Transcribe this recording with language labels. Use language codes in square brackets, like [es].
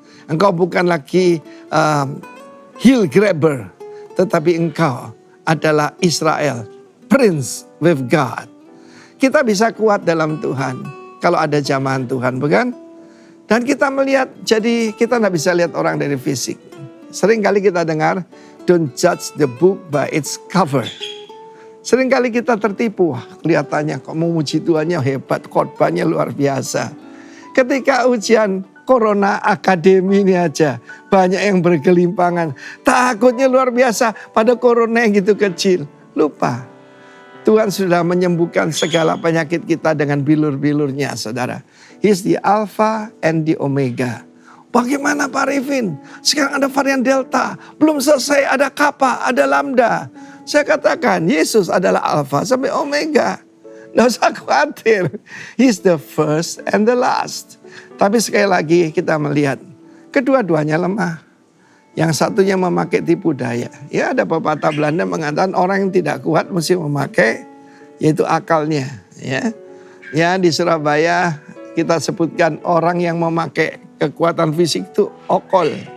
[id] Engkau bukan lagi [en] heel grabber, [id] tetapi engkau adalah Israel, [en] prince with God. [id] Kita bisa kuat dalam Tuhan kalau ada jamahan Tuhan, bukan? Dan kita melihat, jadi kita tidak bisa lihat orang dari fisik. Sering kali kita dengar, [en] don't judge the book by its cover. [id] Seringkali kita tertipu, wah kelihatannya kok memuji Tuhannya hebat, khotbahnya luar biasa. Ketika ujian Corona Akademi ini aja, banyak yang bergelimpangan. Takutnya luar biasa, pada Corona yang gitu kecil. Lupa, Tuhan sudah menyembuhkan segala penyakit kita dengan bilur-bilurnya saudara. [en] He's the Alpha and the Omega. [id] Bagaimana Pak Arifin? Sekarang ada varian Delta, belum selesai ada Kappa, ada Lambda. Saya katakan Yesus adalah Alpha sampai Omega. Nggak usah khawatir. [en] He's the first and the last. [id] Tapi sekali lagi kita melihat kedua-duanya lemah. Yang satunya memakai tipu daya. Ya ada pepatah Belanda mengatakan orang yang tidak kuat mesti memakai yaitu akalnya. Ya di Surabaya kita sebutkan orang yang memakai kekuatan fisik itu okol.